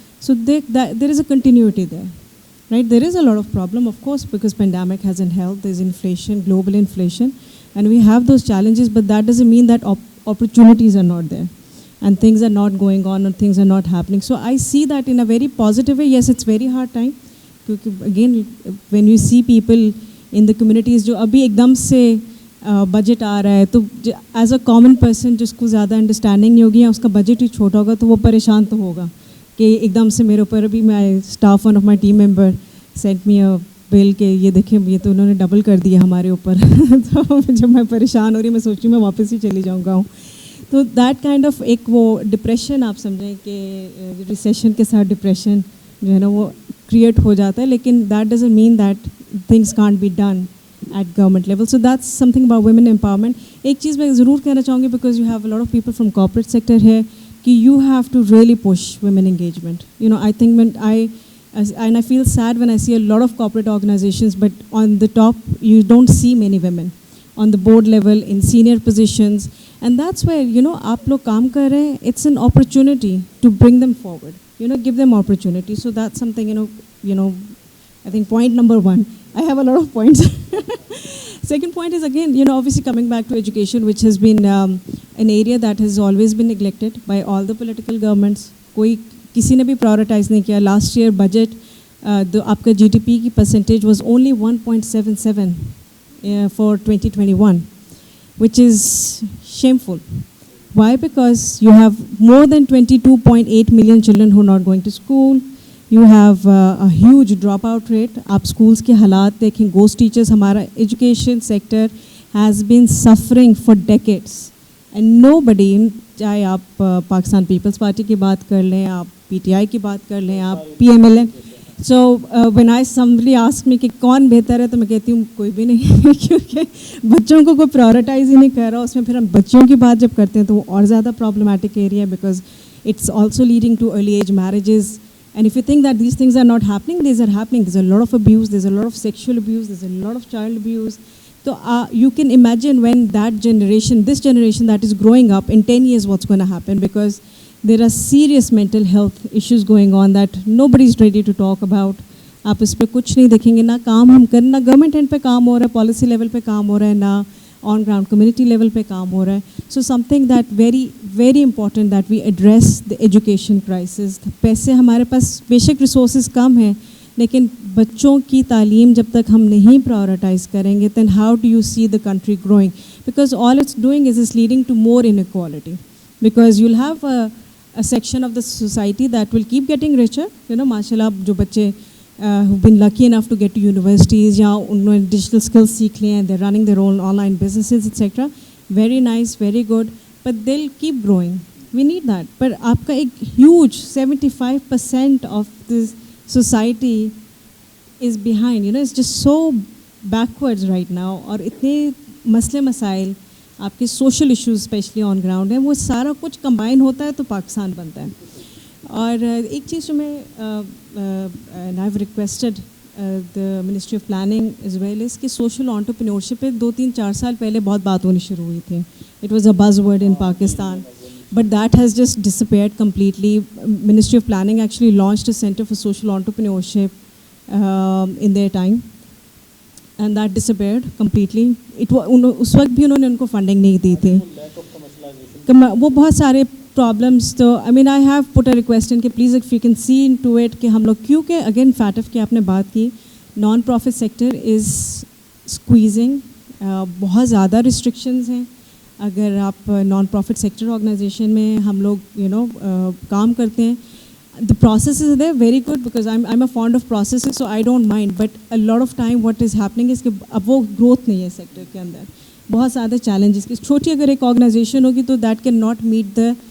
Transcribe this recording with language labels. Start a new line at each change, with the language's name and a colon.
English: So there is a continuity there, right? There is a lot of problem, of course, because pandemic hasn't helped. There's inflation, global inflation, and we have those challenges, but that doesn't mean that opportunities are not there and things are not going on and things are not happening. So I see that in a very positive way. Yes, it's very hard time. Again, when you see people in the communities
Urdu: جو ابھی ایک دم سے budget آ رہا ہے تو as a common person جس کو زیادہ انڈرسٹینڈنگ نہیں ہوگی یا اس کا بجٹ ہی چھوٹا ہوگا تو وہ پریشان تو ہوگا کہ ایک دم سے میرے اوپر ابھی میں staff one of my team member sent me اے بل کہ یہ دیکھیں یہ تو انہوں نے ڈبل کر دیا ہمارے اوپر. تو جب میں پریشان ہو رہی میں سوچ رہی میں واپس ہی چلی جاؤں گا. تو دیٹ کائنڈ آف ایک وہ ڈپریشن آپ سمجھیں کہ ریسیشن کے ساتھ ڈپریشن جو ہے نا وہ کریٹ ہو جاتا ہے, لیکن
English: That doesn't mean that things can't be done at government level. So that's something about women empowerment.
Urdu: ایک چیز میں ضرور کہنا چاہوں گی
English: because you have a lot of people from corporate sector here کہ you have to really push women engagement. You know, I think and I feel sad when I see a lot of corporate organizations, but on the top you don't see many women on the board level in senior positions, and that's where, you know,
Urdu: آپ لوگ کام کر رہے ہیں,
English: it's an opportunity to bring them forward, you know, give them opportunity. So that's something, you know, I think point number 1. I have a lot of points. Second point is, again, you know, obviously coming back to education, which has been an area that has always been neglected by all the political governments.
Urdu: کوئی کسی نے بھی prioritize نہیں کیا.
English: Last year budget,
Urdu: آپ کا
English: GDP کی percentage was only 1.77 for 2021, which is shameful. Why? Because you have more than 22.8 million children who are not going to school. You have a huge dropout rate.
Urdu: آپ schools کے حالات دیکھیں,
English: ghost teachers.
Urdu: ہمارا
English: education sector has been suffering for decades and nobody,
Urdu: چاہے آپ Pakistan Peoples party کی بات کر لیں, آپ PTI کی بات کر لیں, آپ PMLN. So when somebody asks me کہ کون بہتر ہے تو میں کہتی ہوں کوئی بھی نہیں, کیونکہ بچوں کو کوئی پرائورٹائز ہی نہیں کر رہا. اس میں پھر ہم بچوں کی بات جب کرتے ہیں تو وہ اور زیادہ
English: problematic area because it's also leading to early age marriages. And if you think that these things are not happening, these are happening. There's a lot of abuse, there's a lot of sexual abuse, there's a lot of child abuse. So you can imagine when this generation that is growing up in 10 years, what's going to happen, because there are serious mental health issues going on that nobody is ready to talk about.
Urdu: آپ اس پہ کچھ نہیں دیکھیں گے, نہ کام ہم کرنا, government and پہ کام ہو رہا ہے, پالیسی لیول پہ کام ہو رہا ہے, نہ آن گراؤنڈ کمیونٹی لیول پہ کام ہو رہا ہے.
English: So something that very very important that we address the education crisis.
Urdu: پیسے ہمارے پاس بے شک ریسورسز کم ہیں, لیکن بچوں کی تعلیم جب تک ہم نہیں پرائورٹائز کریں گے
English: then how do you see the country growing? Because all it's doing is it's leading to more inequality, because you'll have a section of the society that will keep getting richer. You know, mashallah,
Urdu: جو بچے
English: who've been lucky enough to get to universities
Urdu: یا انہوں نے
English: digital skills
Urdu: سیکھ لیے
English: and they're running their own online businesses etc. Very nice, very good, but they'll keep growing. We need that. But
Urdu: آپ کا ایک
English: huge 75% of this society is behind. You know, it's just so backwards right now.
Urdu: اور اتنے مسئلے مسائل آپ کے social issues especially on ground ہیں, وہ سارا کچھ کمبائن ہوتا ہے تو پاکستان بنتا ہے. اور ایک چیز جو میں
English: I have requested the ministry of planning as well as
Urdu: کہ سوشل آنٹرپرینورشپ پہ 2-3-4 سال پہلے بہت بات ہونی شروع ہوئی تھی.
English: It was a buzz word in Pakistan, but that has just disappeared completely. Ministry of planning actually launched a centre for social entrepreneurship in their time and that disappeared completely.
Urdu: اس وقت بھی انہوں نے ان کو فنڈنگ نہیں دی تھی. وہ بہت سارے پرابلمس.
English: تو I mean I have put a request in کہ please if you can see into it
Urdu: کہ ہم لوگ, کیونکہ اگین فیٹف کی آپ نے بات کی,
English: non profit sector is squeezing,
Urdu: بہت زیادہ ریسٹرکشنز ہیں. اگر آپ نان پروفٹ سیکٹر آرگنائزیشن میں ہم لوگ کام کرتے ہیں,
English: the processes are there very good because I'm a fond of processes, so I don't mind, but a lot of time what is happening is
Urdu: کہ اب وہ growth نہیں ہے سیکٹر کے اندر, بہت زیادہ challenges. چھوٹی اگر ایک آرگنائزیشن ہوگی تو
English: that can not meet the